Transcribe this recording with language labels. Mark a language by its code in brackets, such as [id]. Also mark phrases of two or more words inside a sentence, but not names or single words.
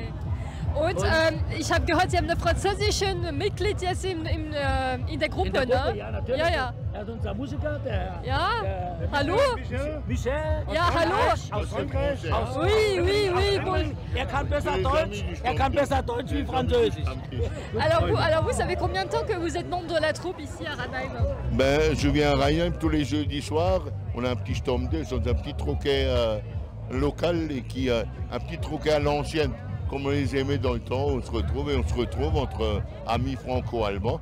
[de] Und ich habe gehört, Sie haben eine französische Mitglied jetzt in der Gruppe, ne? Ja, natürlich. Ja, ja. Er ist unser Musiker, der hallo? Michel. Ja, hallo. Aus Frankreich. [fr] Oui. [de] Er kann besser Deutsch wie Französisch. [fr] Alors vous savez combien de temps que vous êtes membre de la troupe ici à Ranheim? Je viens à Ranheim tous les jeudis soirs. On a un petit Sturm 2, un petit troquet local et un petit troquet à l'ancienne. Comme on les aimait dans le temps, on se retrouve entre amis franco-allemands.